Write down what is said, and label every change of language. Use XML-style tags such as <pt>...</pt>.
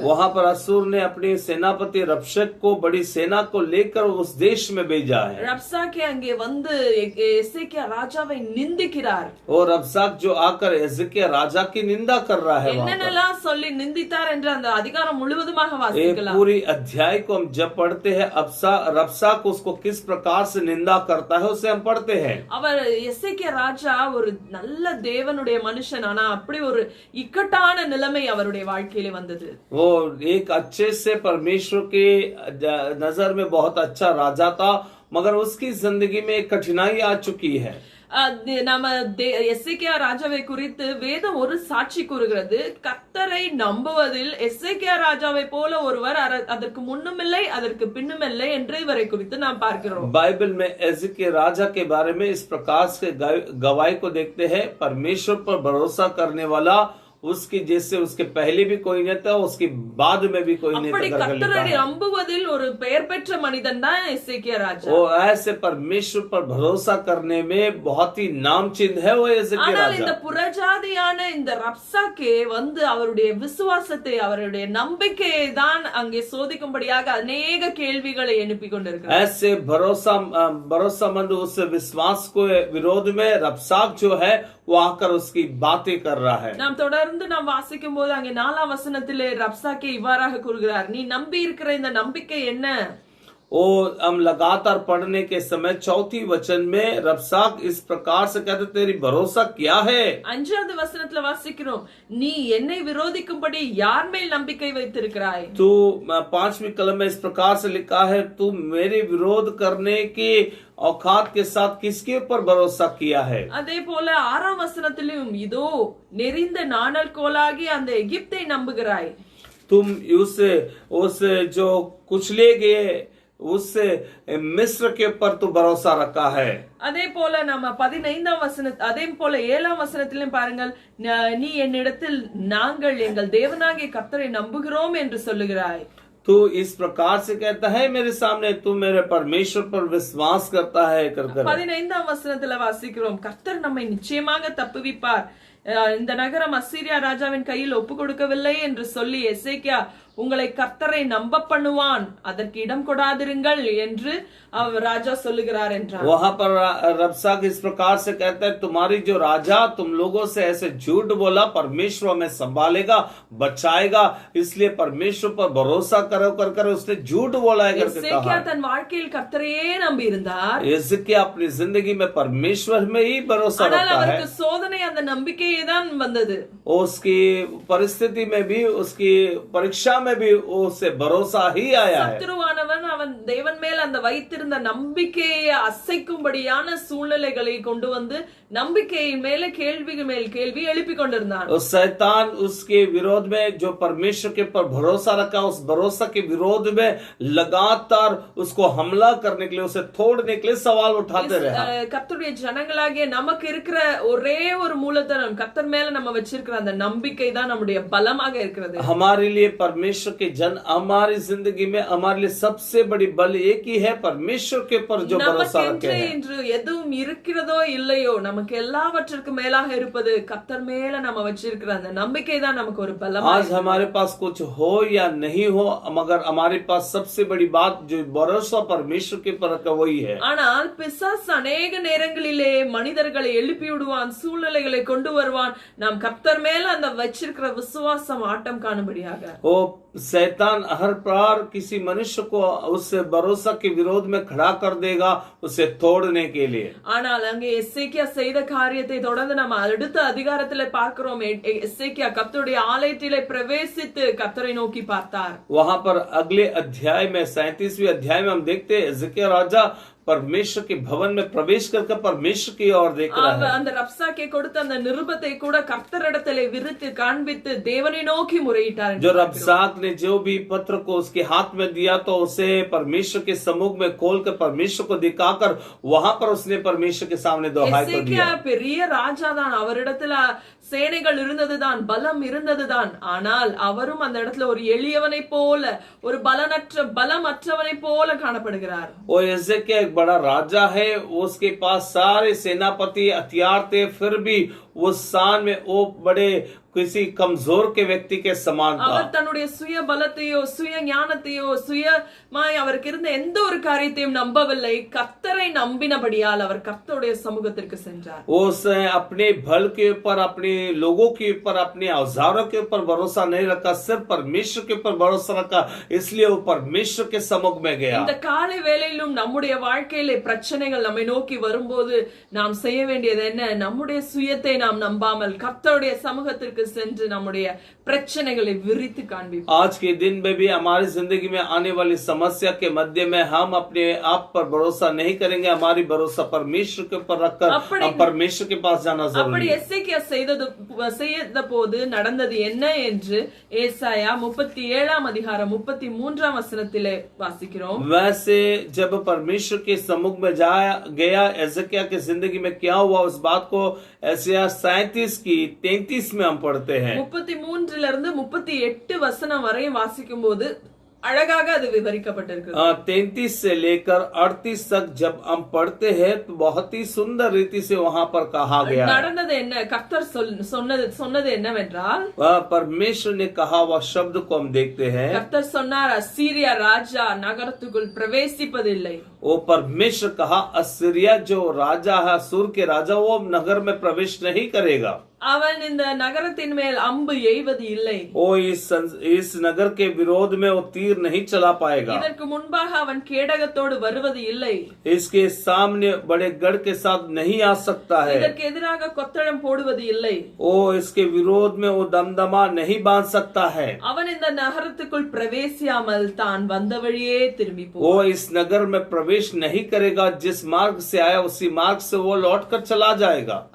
<hi>वहां पर असुर ने अपने सेनापति रब्शक को बड़ी सेना को लेकर उस देश में भेजा है.</hi> <ta>ரப்சாக்கே அங்கே வந்து எசேக்கியா ராஜாவை நிந்திக்கிறார்.</ta> <hi>और रब्साक जो आकर एजकिया राजा की निंदा कर रहा है.</hi> <ta>என்னென்னலாம் சொல்லி நிந்தித்தார் என்று அந்த அதிகாரம் முழுவதுமாக வாசிக்கலாம்.</ta> <hi>पूरी अध्याय को हम जब पढ़ते हैं रब्साक उसको किस प्रकार से निंदा करता है उसे हम पढ़ते हैं.</hi> <ta>அவர் எசேக்கியா ராஜா ஒரு நல்ல தேவனுடைய மனுஷன், ஆனா அப்படி ஒரு இக்கட்டான நிலைமை அவருடைய வாழ்க்கையில வந்தது.</ta> <hi>वो एक अच्छे से परमेश्वर के नजर में बहुत अच्छा राजा था, मगर उसकी जिंदगी में एक कठिनाई आ चुकी है.</hi> <ta>நாம எசேக்கியா ராஜாவை குறித்து வேதம் ஒரு சாட்சி கூறுகிறது. கர்த்தரை நம்புவதில் எசேக்கியா ராஜாவை போல ஒருவர் அதற்கு முன்னுமில்லை அதற்கு பின்னுமில்லை என்று இவரை குறித்து நாம் பார்க்கிறோம்.</ta> <hi>बाइबल में एजकिया राजा के बारे में इस प्रकार से गवाही को देखते हैं. परमेश्वर पर भरोसा करने वाला उसकी जैसे उसके पहले भी कोई नहीं था, उसके बाद में भी कोई नहीं था.</hi> <ta>கர்த்தரை நம்புவதில் ஒரு பெயர் பெற்ற மனிதன் தான் எசேக்கியா ராஜா.</ta> <hi>वो ऐसे परमेश्वर पर भरोसा करने में बहुत ही नामचीन है वो एजकिया</hi> <ta>ஆனால்</ta> <hi>राजा.</hi> <ta>இந்த புறஜாதியான இந்த ரப்சாக்கே வந்து அவருடைய விசுவாசத்தை அவருடைய நம்பிக்கையை தான் அங்கே சோதிக்கும்படியாக அநேக கேள்விகளை எழுப்பி கொண்டிருக்கிறார்.</ta> <hi>ऐसे भरोसामंद उस विश्वास को विरोध में रब्साक जो है वो आकर उसकी बातें कर रहा है.</hi> <ta>நாம் தொடர்ந்து நாம் வாசிக்கும் போது அங்கே 4ஆம் வசனத்திலே ரப்சாக்கே இவ்வாறாக கூறுகிறார், நீ நம்பி இருக்கிற இந்த நம்பிக்கை என்ன?</ta> <hi>वो हम लगातार पढ़ने के समय 4th वचन में रब्साक इस प्रकार से कहते तेरी भरोसा क्या है?</hi> <ta>5வது வசனத்துல வாசிக்கிறோம், நீ என்னை விரோதிக்கும்படி யார் மேல் நம்பிக்கை வைத்திருக்கிறாய்?</ta> <hi>तू 5वीं कलम में इस प्रकार से लिखा है, तू मेरे विरोध करने की औकात के साथ किसके ऊपर भरोसा किया है?</hi> <ta>அதே போல 6ஆம் வசனத்திலும் இதோ நெறிந்த நாணல் கோலாகி அந்த எகிப்தை நம்புகிறாய்.</ta> <hi>तुम उस जो कुचले गए उस मिस्र के ऊपर तू भरोसा रखा है.</hi> <ta>அதே போல நம்ம 15ஆம் வசனம் அதே போல 7ஆம் வசனத்திலும் பாருங்கள், நீ என்னிடத்தில் நாங்கள் எங்கள் தேவனாகிய கர்த்தரை நம்புகிறோம் என்று சொல்லுகிறாய்.</ta> <hi>तू इस प्रकार से कहता है मेरे सामने तू मेरे परमेश्वर पर विश्वास करता है कर</hi> <ta>15ஆம் வசனத்துல வாசிக்கிறோம், கர்த்தர் நம்மை நிச்சயமாக தப்புவிப்பார், இந்த நகரம் அசீரியா ராஜாவின் கையில் ஒப்பு கொடுக்கவில்லை என்று சொல்லி எசேக்கியா உங்களை கர்த்தரை நம்ப பண்ணுவான், அதற்கு இடம் கொடாதிருங்கள் என்று அவர் ராஜா சொல்லுகிறார் என்றார்.</ta> <hi>वहां पर रब्साक इस प्रकार से कहता है तुम्हारी जो राजा तुम लोगों से ऐसे झूठ बोला, परमेश्वर हमें संभालेगा बचाएगा, इसलिए परमेश्वर पर भरोसा करो कर उसने झूठ बोला है करके</hi> <ta>எசேக்கியா தன் வாழ்க்கையில் கர்த்தரையே நம்பி இருந்தார்.</ta> <hi>एजकिया अपनी जिंदगी में परमेश्वर में ही भरोसा</hi> <ta>ஆனால்</ta> <hi>रखता है.</hi> <ta>அவருக்கு சோதனை அந்த நம்பிக்கையே தான் வந்தது.</ta> <hi>उसकी परिस्थिति में भी उसकी परीक्षा में भी उसे भरोसा ही आया है.</hi> <ta>சத்துருவானவன் அவன் தேவன் மேல் அந்த வைத்திருந்த நம்பிக்கையை அசைக்கும்படியான சூழ்நிலைகளை கொண்டு வந்து நம்பிக்கையை மேல கேள்வி மேல் கேள்வி எழுப்பி கொண்டிருந்தான்.</ta> <hi>उस शैतान उसके विरोध में जो परमेश्वर के ऊपर भरोसा रखा उस भरोसा के विरोध में लगातार उसको हमला करने के लिए उसे तोड़ने के लिए सवाल उठाते रहा.</hi> <ta>கர்த்தருடைய ஜனங்களாகிய நமக்கு இருக்கிற ஒரே ஒரு மூலதனம் கர்த்தர் மேல நம்ம வச்சிருக்கிற அந்த நம்பிக்கை தான் நம்முடைய பலமாக இருக்கிறது.</ta> <hi>हमारे लिए परमेश्वर के जन हमारी जिंदगी में हमारे लिए सबसे बड़ी बल एक ही है, परमेश्वर के ऊपर जो भरोसा रखे हैं.</hi> <ta>இன்று எதுவும் இருக்கிறதோ இல்லையோ நமக்கு எல்லாவற்றிற்கும் மேலாக இருப்பது கர்த்தர் மேல நம்ம வச்சிருக்கிற அந்த நம்பிக்கை தான் நமக்கு ஒரு பலம்.</ta> <hi>आज हमारे पास कुछ हो या नहीं हो, मगर हमारे पास सबसे बड़ी बात जो भरोसा परमेश्वर के ऊपर रखा वही है.</hi> <ta>ஆனால் பிசாசு</ta> <hi>अनेक</hi> <ta>நேரங்களிலே மனிதர்களை எழுப்பி விடுவான், சூழ்நிலைகளை கொண்டு வருவான், நாம் கர்த்தர் மேல அந்த வச்சிருக்கிற விசுவாசம் ஆட்டம் காணும்படியாக.</ta> <hi>वो शैतान हर प्रकार किसी मनुष्य को उस भरोसा के विरोध में खड़ा कर देगा उसे तोड़ने के लिए.</hi> <ta>ஆனால் அங்கே எசேக்கியா செய்த காரியத்தை தொடர்ந்து நம்ம அடுத்த அதிகாரத்திலே பார்க்கிறோம். எசேக்கியா கர்த்தருடைய ஆலயத்திலே பிரவேசித்து கர்த்தரை நோக்கி பார்த்தார்.</ta> <hi>वहां पर अगले अध्याय में 37वें अध्याय में हम देखते हैं एजकिया राजा परमेश्वर के भवन में प्रवेश करके परमेश्वर की ओर देख रहा है।</hi> <ta>அந்த ரப்சாக்கே கொடுத்த அந்த நிருபத்தை கூட கர்த்தரிடத்திலே விரித்து காண்பித்து தேவனை நோக்கி முறையிட்டார் என்று</ta> <hi>जो रबसाक ने जो भी पत्र को उसके हाथ में दिया तो उसे परमेश्वर के सम्मुख में खोलकर परमेश्वर को दिखाकर वहां पर उसने परमेश्वर के सामने दोहाई कर</hi> <ta>எசேக்கியா</ta> <hi>दिया।</hi> <ta>பெரிய ராஜா தான், அவரிடத்துல சேனைகள் இருந்ததுதான், பலம் இருந்ததுதான். ஆனால் அவரும் அந்த இடத்துல ஒரு எளியவனை போல, ஒரு பலமற்றவனை போல காணப்படுகிறார்.</ta> <hi>वो एजेकिया एक बड़ा राजा है, उसके पास सारे सेनापति हथियार थे, फिर भी वो स्थान में वो बड़े किसी कमजोर के व्यक्ति के समान था।</hi> <ta>அவர் தன்னுடைய சுய பலத்தையோ சுய ஞானத்தையோ சுயமாய் அவருக்கு இருந்த எந்த ஒரு காரியத்தையும் நம்பவில்லை. கர்த்தரை நம்பினபடியால் அவர் கர்த்தருடைய சமூகத்திற்கு சென்றார்.</ta> <hi>उसने अपने बल के ऊपर, अपने लोगों के ऊपर, अपने औजारों के ऊपर भरोसा नहीं रखा, सिर्फ परमेश्वर के ऊपर भरोसा रखा, इसलिए वो परमेश्वर के सम्मुख में गया।</hi> <ta>இந்த காலை வேளையிலும் நம்முடைய வாழ்க்கையிலே பிரச்சனைகள் நம்மை நோக்கி வரும்போது நாம் செய்ய வேண்டியது என்ன? நம்முடைய சுயத்தை நாம் நம்பாமல் கர்த்தருடைய சமூகத்திற்கு சென்று நம்முடைய பிரச்சனைகளை விரித்து காண்பிப்போம்.</ta> <hi>आज के दिन में भी हमारी जिंदगी में आने वाली समस्या के मध्य में हम अपने आप पर भरोसा नहीं करेंगे, हमारी भरोसा परमेश्वर के ऊपर रखकर हम परमेश्वर के पास जाना</hi> <ta>அப்படி</ta> <hi>जरूरी है।</hi> <ta>எசேக்கியா செய்த போது நடந்தது என்ன என்று ஏசாயா 37 அதிகாரம் 33 वचनத்திலே வாசிக்கிறோம்.</ta> <hi>वैसे जब परमेश्वर के सम्मुख में जाया गया एजेकिया की जिंदगी में क्या हुआ, उस बात को एसाया 37 की 33 में हम पढ़ते हैं।</hi> <ta>33 இருந்து 38 வசனம் வரை வாசிக்கும் போது அழகாக அது விவரிக்கப்பட்டிருக்கு.</ta> <hi>33 से लेकर 38 तक जब हम पढ़ते हैं तो बहुत ही सुंदर रीति से वहाँ पर कहा गया है।</hi> <ta>நடந்தது என்ன? கர்த்தர் சொன்னது என்னவென்றால்,</ta> <hi>परमेश्वर ने कहा वह शब्द को हम देखते हैं।</hi> <ta>கர்த்தர் சொன்னார், அசீரியா ராஜா நகரத்துக்குள் பிரவேசிப்பதில்லை.</ta> <hi>वो परमेश्वर कहा असीरिया जो राजा है, असूर के राजा, वो नगर में प्रवेश नहीं करेगा।</hi> <ta>அவன் இந்த நகரத்தின் மேல் அம்பு எய்வது இல்லை.</ta> <hi>वो इस नगर के विरोध में वो तीर नहीं चला पाएगा।</hi> <ta>இதற்கு முன்பாக அவன் கேடகத்தோடு வருவது இல்லை.</ta> <hi>इसके सामने बड़े गढ़ के साथ नहीं आ सकता है।</hi> <ta>இதற்கு எதிராக கொத்தளம் போடுவது இல்லை.</ta> <hi>वो इसके विरोध में वो दमदमा नहीं बांध सकता है।</hi> <ta>அவன் இந்த நகரத்துக்குள் பிரவேசியாமல் தான் வந்த வழியே திரும்பி</ta> <hi>वो</hi> <ta>போவான்.</ta> <hi>इस नगर में प्रवेश नहीं करेगा, जिस मार्ग से आया उसी मार्ग से वो लौट कर चला जाएगा।</hi>